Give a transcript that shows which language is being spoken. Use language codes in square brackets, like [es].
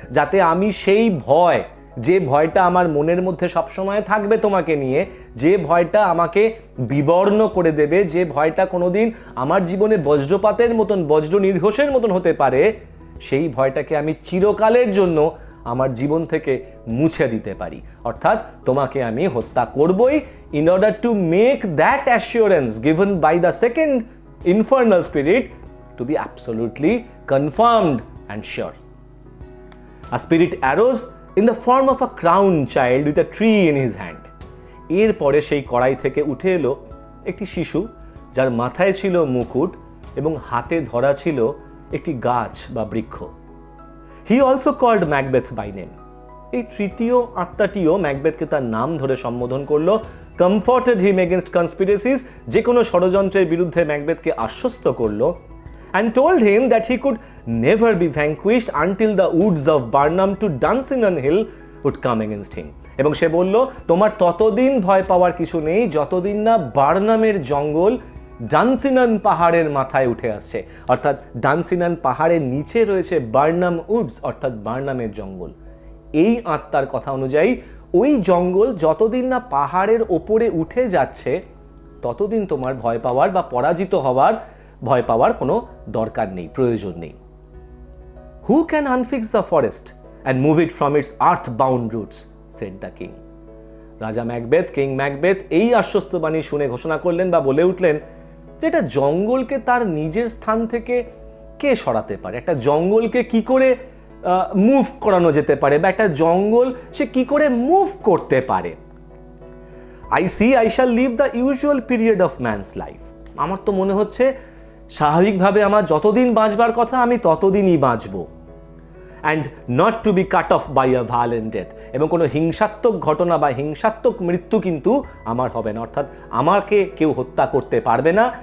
[bn] যাতে আমি সেই ভয়, যে ভয়টা আমার মনের মধ্যে সবসময় থাকবে তোমাকে নিয়ে, যে ভয়টা আমাকে বিবর্ণ করে দেবে, যে ভয়টা কোনোদিন আমার জীবনে বজ্রপাতের মতন, বজ্র নির্ঘোষের মতন হতে পারে, সেই ভয়টাকে আমি চিরকালের জন্য আমার জীবন থেকে মুছে দিতে পারি। অর্থাৎ তোমাকে আমি হত্যা করবই, [en] In order to make that assurance given by the second infernal spirit to be absolutely confirmed and sure. A spirit arose in the form of a crown child with a tree in his hand. [bn] এরপরে সেই কড়াই থেকে উঠে এলো একটি শিশু, যার মাথায় ছিল মুকুট এবং হাতে ধরা ছিল একটি গাছ বা বৃক্ষ। [en] He also called Macbeth by name. [bn] এই তৃতীয় আত্মাটিও ম্যাকবেথকে তার নাম ধরে সম্বোধন করলো, [en] comforted him against conspiracies, [bn] যে কোনো ষড়যন্ত্রের বিরুদ্ধে ম্যাকবেথকে আশ্বস্ত করলো, [en] and told him that he could never be vanquished until the woods of Barnum to Dunsinane Hill would come against him. [bn] এবং সে বলল, তোমার ততদিন ভয় পাওয়ার কিছু নেই যতদিন না বার্নামের জঙ্গল ডানসিনান পাহাড়ের মাথায় উঠে আসছে। অর্থাৎ ডানসিনান পাহাড়ের নিচে রয়েছে বার্নাম উডস, অর্থাৎ বার্নামের জঙ্গল। এই আত্মার কথা অনুযায়ী ওই জঙ্গল যতদিন না পাহাড়ের ওপরে উঠে যাচ্ছে, ততদিন তোমার ভয় পাওয়ার বা পরাজিত হওয়ার ভয় পাওয়ার কোনো দরকার নেই, প্রয়োজন নেই। [en] Who can unfix the forest and move it from its earth-bound roots? said the king. [bn] রাজা ম্যাকবেথ, কিং ম্যাকবেথ এই আশ্বস্তবাণী শুনে ঘোষণা করলেন বা বলে উঠলেন যে একটা জঙ্গলকে তার নিজের স্থান থেকে কে সরাতে পারে, একটা জঙ্গলকে কি করে মুভ করানো যেতে পারে, বা একটা জঙ্গল সে কি করে মুভ করতে পারে। [en] I shall live the usual period of man's life. [bn] আমার তো মনে হচ্ছে স্বাভাবিকভাবে আমার যতদিন বাঁচবার কথা আমি ততদিনই বাঁচব। [en] and not to be cut off by a violent death, [bn] এবং কোনো হিংসাত্মক ঘটনা বা হিংসাত্মক মৃত্যু কিন্তু আমার হবে না, অর্থাৎ আমাকে কেউ হত্যা করতে পারবে না।